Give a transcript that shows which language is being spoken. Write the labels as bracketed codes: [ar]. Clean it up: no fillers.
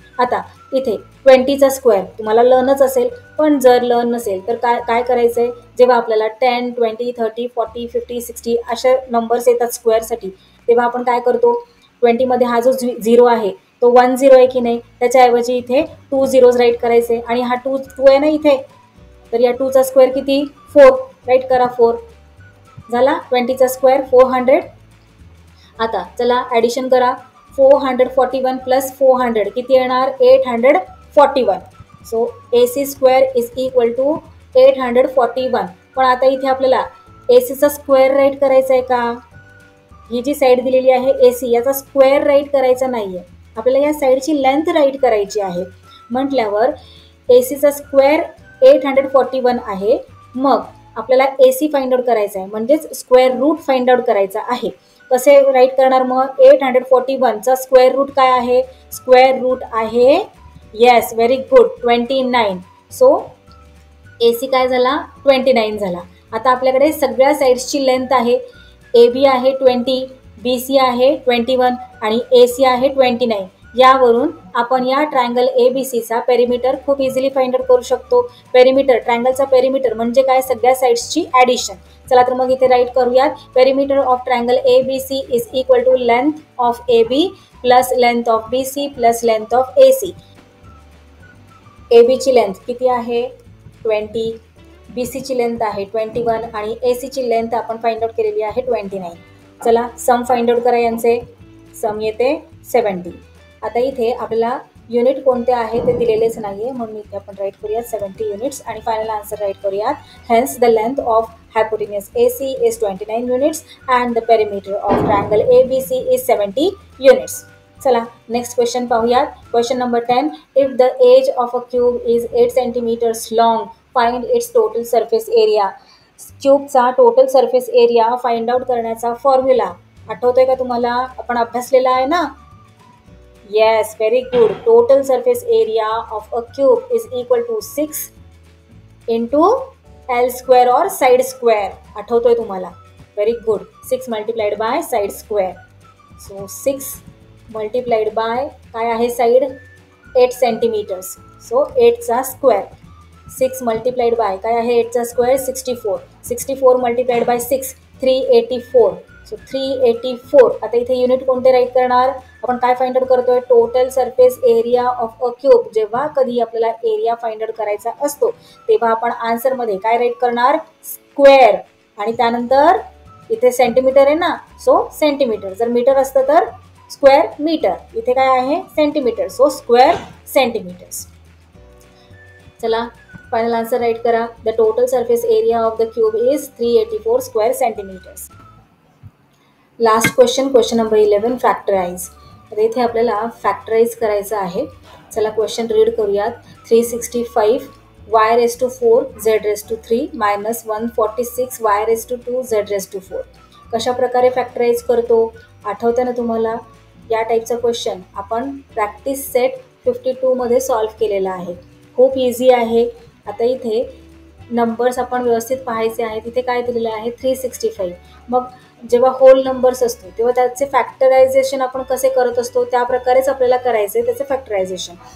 [mr] आता इथे 20चा स्क्वेअर तुम्हाला लर्नच असेल, पण जर लर्न नसेल तर काय करायचं आहे, जेव्हा आपल्याला 10 20 30 40 50 60 अशा नंबर्स येतात स्क्वेअरसाठी, तेव्हा आपण काय करतो 20मध्ये हा जो 0 आहे तो 1 0 आहे की नाही, त्याच्याऐवजी इथे 2 झिरोज राईट करायचे. आणि हा 2 आहे ना इथे, तर या 2चा स्क्वेअर किती 4, राईट करा 4. झाला 20चा स्क्वेअर 400. आता चला ॲडिशन करा 441 प्लस 400 किती येणार 841. [en] So AC square is equal to 841. [mr] पण आता इथे आपल्याला ACचा स्क्वेअर राईट करायचा आहे का, ही जी साईड दिलेली आहे AC याचा स्क्वेअर राईट करायचा नाही आहे, आपल्याला या साईडची लेंथ राईट करायची आहे. म्हटल्यावर ACचा स्क्वेअर 841 आहे. मग आपल्याला AC फाइंड आउट करायचा आहे, म्हणजेच स्क्वेअर रूट फाइंड आउट करायचा आहे. कसे राईट करणार मग 841चा स्क्वेअर रूट काय आहे, स्क्वेअर रूट आहे [en] Yes, very good, 29. So A C [mr] काय झाला, 29 झाला. आता आपल्याकडे सगळ्या साईड्सची लेंथ आहे. ए बी आहे 20, बी सी आहे 21 आणि ए सी आहे 29. यावरून आपण या ट्रायंगल ए बी सीचा पेरिमीटर खूप इझिली फाइंड आउट करू शकतो. पेरिमीटर, ट्रायंगलचा पेरिमीटर म्हणजे काय, सगळ्या साईड्सची ॲडिशन. चला तर मग इथे राईट करूयात. [en] Perimeter of triangle A B C is equal to length of A B plus length of B C plus length of A C. [mr] ए बीची लेंथ किती आहे, 20, बी सीची लेंथ आहे 21 आणि ए सीची लेंथ आपण फाइंड आउट केलेली आहे 29. चला सम फाइंड आउट करा यांचे. सम येते 70. आता इथे आपल्याला युनिट कोणते आहे ते दिलेलेच नाही आहे, म्हणून इथे आपण राईट करूयात 70 युनिट्स आणि फायनल आन्सर राईट करूयात. [en] Hence the length of hypotenuse A C is 29 units and the perimeter of triangle A B C is 70 units. [mr] चला [en] next question [mr] पाहूयात. [en] Question number 10. If the edge of a cube is 8 centimetres long, find its total surface area. [mr] क्यूबचा total surface area find out करण्याचा formula आठवतोय का तुम्हाला, आपण अभ्यासलेला आहे ना. [en] Yes, very good. Total surface area of a cube is equal to 6 into L square or side square. [mr] आठवतोय तुम्हाला, very good. [en] 6 multiplied by side square. So 6 multiplied by काय आहे side, 8 centimetres. So 8चा square. 6 multiplied by काय आहे 8चा स्क्वेअर, 64. 64 multiplied by 6, 384. सो 384. [mr] आता इथे unit कोणते राईट करणार, आपण काय फाइंड आउट करतोय, total surface area of a cube. जेव्हा कधी आपल्याला एरिया फाइंड आउट करायचा असतो तेव्हा आपण आन्सरमध्ये काय राईट करणार, स्क्वेअर. आणि त्यानंतर इथे सेंटीमीटर आहे ना, सो सेंटीमीटर. जर मीटर असतं तर स्क्वेअर मीटर. इथे काय आहे सेंटीमीटर, सो स्क्वेअर सेंटीमीटर्स. चला फायनल आन्सर राईट करा. [en] The total surface area of the cube is 384 square centimetres. Last question, question number 11. Factorise. [mr] तर इथे आपल्याला फॅक्टराइज करायचं आहे. चला क्वेश्चन रीड करूयात. [en] 365 y raised to 4 z raised to 3 minus 146 y raised to 2 z raised to 4. [mr] कशा प्रकारे factorise करतो आठवतं ना तुम्हाला. या टाईपचा क्वेश्चन आपण प्रॅक्टिस सेट 52 मध्ये सॉल्व्ह केलेला आहे. खूप इझी आहे. आता इथे नंबर्स आपण व्यवस्थित पाहायचे आहेत. इथे काय दिलेलं आहे 365. मग जेव्हा होल नंबर्स असतो तेव्हा त्याचे फॅक्टरायझेशन आपण कसे करत असतो त्या प्रकारेच आपल्याला करायचं आहे त्याचं फॅक्टरायझेशन.